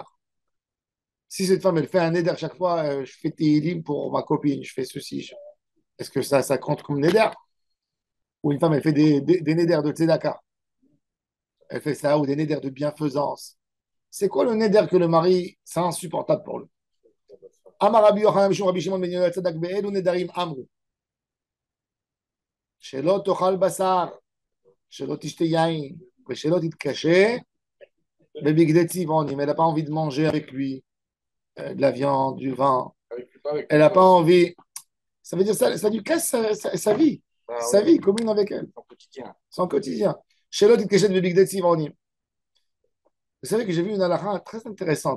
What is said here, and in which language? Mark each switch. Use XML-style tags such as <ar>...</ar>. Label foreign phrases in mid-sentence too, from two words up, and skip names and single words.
<fr>Si cette femme, elle fait un Néder chaque fois, je fais Tehillim pour ma copine, je fais ceci. Est-ce que ça compte comme Néder? Ou une femme, elle fait des néders de tzedaka. Elle fait ça, ou des néders de bienfaisance. C'est quoi le néder que le mari, c'est insupportable pour lui?</fr> <he>אמר רבי יוחנן משום רבי שמעון בן יוחאי צדק באלו נדרים אמרו. שלא תאכל בשר, שלא תשתה יין, שלא תתקשט, בבגדי צבעונים.</he> <fr>Elle n'a pas envie de manger avec lui de la viande, du vin. Elle n'a pas envie. Ça veut dire ça lui casse sa vie. Sa vie commune avec elle. Son quotidien.</fr> <he>שלא תתקשט בבגדי צבעונים.</he> <fr>Vous savez que j'ai vu une halakha très intéressante.</fr>